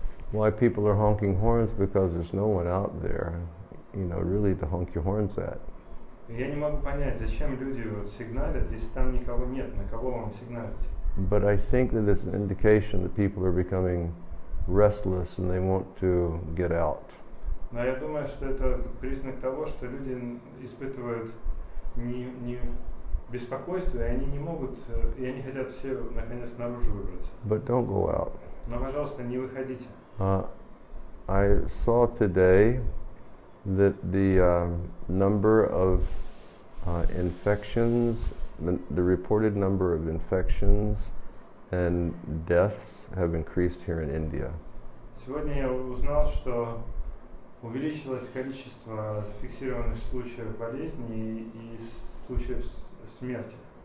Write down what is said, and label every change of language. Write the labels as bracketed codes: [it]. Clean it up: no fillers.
[en] Why people are honking horns? Because there's no one out there, really to honk your horns at. [ru] Я не могу понять, зачем люди сигналят, если там никого нет, на кого вам сигналить? [en] But I think that it's an indication that people are becoming restless and they want to get out. [ru] Но я думаю, что это признак того, что люди испытывают не беспокойство, и они не могут, и они хотят все наконец наружу выбраться. [en] But don't go out. [ru] Но, пожалуйста, не выходите. [en] I saw today that the number of infections, the reported number of infections and deaths have increased here in India. [ru] Сегодня я узнал, что увеличилось количество зафиксированных случаев болезни и случаев смерти.